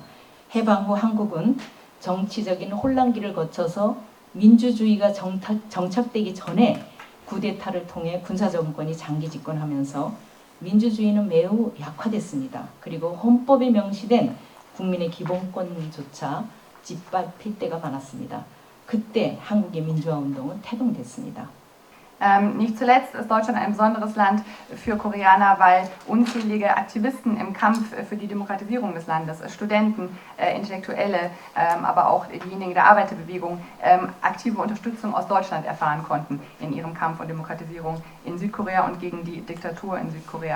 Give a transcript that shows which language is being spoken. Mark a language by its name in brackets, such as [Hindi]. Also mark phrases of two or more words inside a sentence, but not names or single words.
[Korean] 해방 후 한국은 정치적인 혼란기를 거쳐서 민주주의가 정착되기 전에 쿠데타를 통해 군사정권이 장기 집권하면서 민주주의는 매우 약화됐습니다. 그리고 헌법에 명시된 국민의 기본권조차 짓밟힐 때가 많았습니다. 그때 한국의 민주화운동은 태동됐습니다. [German] Nicht zuletzt ist Deutschland ein besonderes Land für Koreaner, weil unzählige Aktivisten im Kampf für die Demokratisierung des Landes, Studenten, Intellektuelle, aber auch diejenigen der Arbeiterbewegung, aktive Unterstützung aus Deutschland erfahren konnten in ihrem Kampf um Demokratisierung in Südkorea und gegen die Diktatur in Südkorea.